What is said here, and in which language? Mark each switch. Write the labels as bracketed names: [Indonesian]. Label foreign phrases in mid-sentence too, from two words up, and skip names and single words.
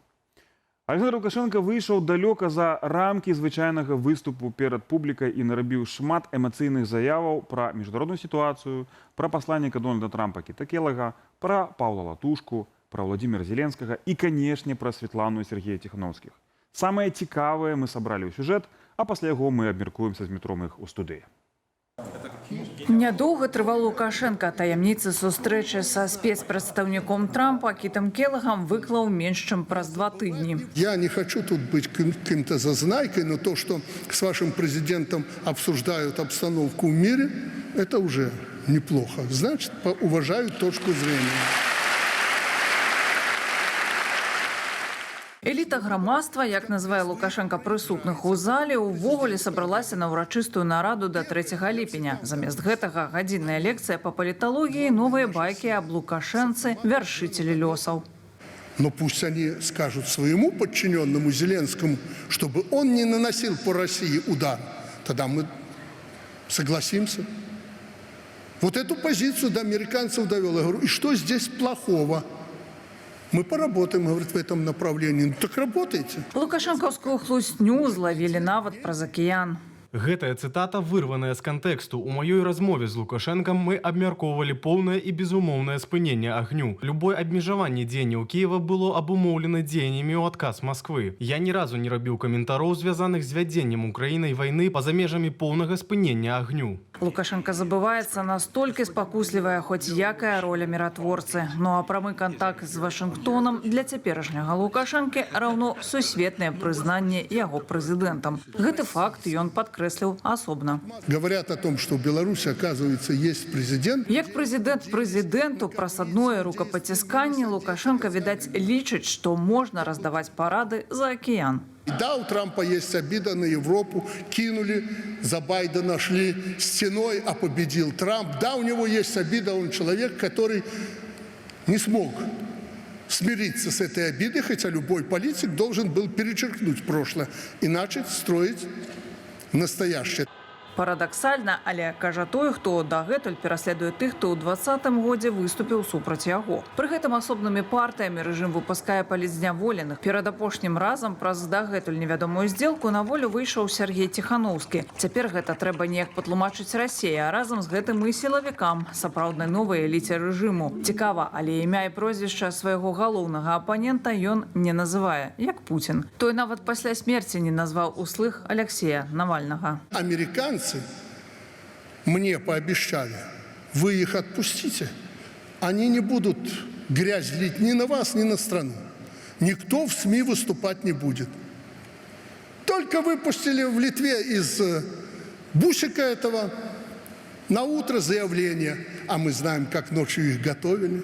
[Belarusian] Александр Лукашенко выйшаў далёка за рамкі звычайнага выступу перад публікай і нарабіў шмат эмацыйных заяваў пра міжнародную сітуацыю, пра пасланніка Дональда Трампа Кіта Келага, пра Паўла Латушку, пра Владимира Зеленскага і, канешне, пра Светлану і Сергея Ціхановскіх. Самае цікавае мы сабралі ў сюжэт, а пасля яго мы абмеркуемся з Дмітром іх у студыі. Нядоўга трываў Лукашенко. Таямніцы сустрэчы са спецпрадстаўніком Трампа Кітам Келагам выклаў менш чым праз 2 тыдні. [Russian] Я не хочу тут быть каким-то зазнайкой, но то, что с вашим президентом обсуждают обстановку в мире, это уже неплохо. Значит, уважают точку зрения. [Belarusian] Эліта грамадства, як называе Лукашенко прысутных у зале, увогуле сабралася на ўрачыстую нараду да 3 ліпеня. Замест гэтага гадзінная лекцыя па паліталогіі, новыя байкі аб Лукашэнцы, вяршителі лёсаў. [Russian] Но пусть они скажут своему подчиненному Зеленскому, чтобы он не наносил по России удар. Тогда мы согласимся. Вот эту позицию до американцев довел. Я говорю, и что здесь плохого? Мы поработаем, говорит, в этом направлении. Ну так работайте. [Belarusian] Лукашенковскую хлусню злавілі нават праз акіян. Гэтая цытата вырваная з кантэксту. У маёй размове з Лукашэнкам мы абмяркоўвалі поўнае і безумоўнае спыненне агню. Любое абмежаванне дзеянняў Кіева было абумоўлена дзеяннямі ў адказ Масквы. Я ні разу не рабіў каментароў, звязаных з вядзеннем Украінай вайны па-за межамі поўнага спынення агню. Лукашенко забываецца настолькі спакуслівая хоць якая роля міратворцы. Ну а прамы кантакт з Вашынгтонам для цяперашняга Лукашэнкі раўно сусветнае прызнанне яго прэзідэнтам. Гэты факт ён падкрэсліў асобна. [Russian] Говорят о том, что в Беларуси, оказывается, есть президент. [Belarusian] Як прэзідэнт прэзідэнту праз адное рукапацісканне Лукашенко, відаць, лічыць, што можна раздаваць парады за акіян. [Russian] Да, у Трампа есть обида на Европу, кинули, за Байдена шли стеной, а победил Трамп. Да, у него есть обида, он человек, который не смог смириться с этой обидой, хотя любой политик должен был перечеркнуть прошлое и начать строить настоящее. [Belarusian] Парадаксальна, але кажа той, хто дагэтуль пераследуе тых, хто ў 2020 годзе выступіў супраць яго. Пры гэтым асобнымі партыямі рэжым выпускае палізняволеных. Перад апошнім разам праз дагэтуль невядомую здзелку на волю выйшаў Сергей Ціханаўскі. Цяпер гэта трэба неяк патлумачыць Расіі, а разам з гэтым і сілавікам, сапраўднай новай эліце рэжыму. Цікава, але імя і прозвішча свайго галоўнага апанента ён не называе, як Путін. Той нават пасля смерці не назваў услых Алексея Навальнага. [Russian] Американцы мне пообещали, вы их отпустите, они не будут грязь лить ни на вас, ни на страну. Никто в СМИ выступать не будет. Только выпустили в Литве из бусика этого на утро заявление, а мы знаем, как ночью их готовили.